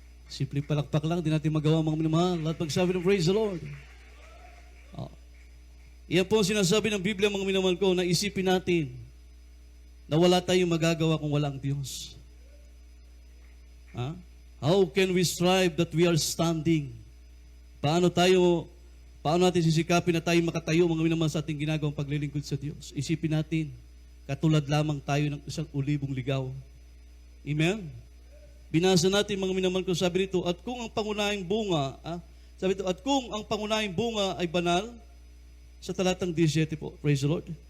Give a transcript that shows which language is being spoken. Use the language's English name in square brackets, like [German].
[Filipino] Simple palakpak lang, di natin magawa mga minamahal. Lahat pagsabi ng [English] Praise the Lord. [Filipino] Iyan po ang sinasabi ng Biblia mga minamahal ko, na isipin natin na wala tayong magagawa kung wala ang Diyos. [English] How can we strive that we are standing? [Filipino] Paano natin sisikapin na tayo makatayo mga minamahal sa ating ginagawang paglilingkod sa Diyos? Isipin natin, katulad lamang tayo ng isang ulibong ligaw. Amen? Binasa natin mga minamahal ko, sabi nito, at kung ang pangunahing bunga, sabi nito, at kung ang pangunahing bunga ay banal, sa talatang 17 po, [English] praise the Lord.